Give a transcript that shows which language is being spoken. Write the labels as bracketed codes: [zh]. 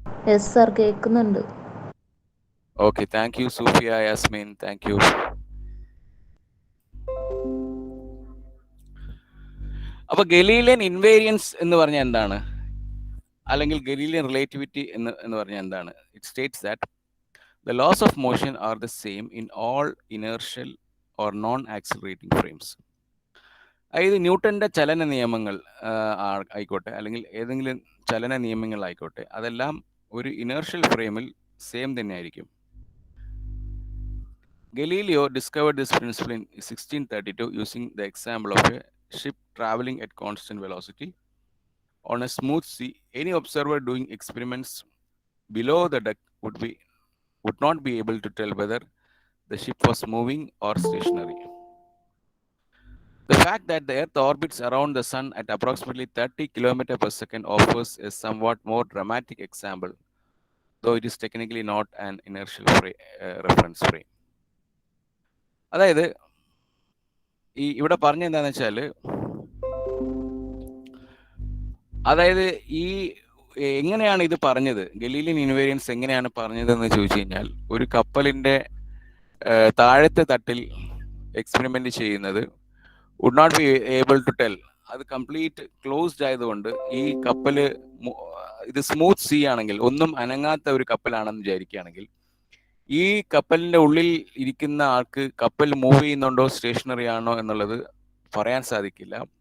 [ml] Yes sir, കേൾക്കുന്നുണ്ട്. [en] Okay, thank you Sufiya, Yasmin, thank you. [ml] അപ്പൊ Galilean invariance എന്ന് പറഞ്ഞാൽ എന്താണ്, അല്ലെങ്കിൽ ഗലീലിയൻ റിലേറ്റിവിറ്റി എന്ന് പറഞ്ഞാൽ എന്താണ്? [en] It states that the laws of motion are the same in all inertial or non-accelerating frames. [ml] അതായത് ന്യൂട്ടന്റെ ചലന നിയമങ്ങൾ ആയിക്കോട്ടെ, അല്ലെങ്കിൽ ഏതെങ്കിലും ചലന നിയമങ്ങളായിക്കോട്ടെ, അതെല്ലാം ഒരു ഇനേർഷ്യൽ ഫ്രെയിമിൽ സെയിം തന്നെ ആയിരിക്കും. [en] Galileo discovered this principle in 1632 using the example of a ship traveling at constant velocity on a smooth sea. Any observer doing experiments below the deck would not be able to tell whether the ship was moving or stationary. The fact that the Earth orbits around the Sun at approximately 30 km per second offers a somewhat more dramatic example, though it is technically not an inertial reference frame. [ml] അതായത് ഇവിടെ പറഞ്ഞ എന്താന്ന് വെച്ചാൽ, അതായത് എങ്ങനെയാണ് ഇത് പറഞ്ഞത്, Galilean invariance എങ്ങനെയാണ് പറഞ്ഞതെന്ന് ചോദിച്ചു കഴിഞ്ഞാൽ, ഒരു കപ്പലിന്റെ താഴത്തെ തട്ടിൽ എക്സ്പെരിമെന്റ് ചെയ്യുന്നത് [en] would not be able to tell, [ml] അത് കംപ്ലീറ്റ് ക്ലോസ്ഡ് ആയതുകൊണ്ട് ഈ കപ്പല് ഇത് സ്മൂത്ത് സീ ആണെങ്കിൽ, ഒന്നും അനങ്ങാത്ത ഒരു കപ്പലാണെന്ന് വിചാരിക്കുകയാണെങ്കിൽ, ഈ കപ്പലിന്റെ ഉള്ളിൽ ഇരിക്കുന്ന ആൾക്ക് കപ്പൽ മൂവ് ചെയ്യുന്നുണ്ടോ സ്റ്റേഷനറി ആണോ എന്നുള്ളത് പറയാൻ സാധിക്കില്ല.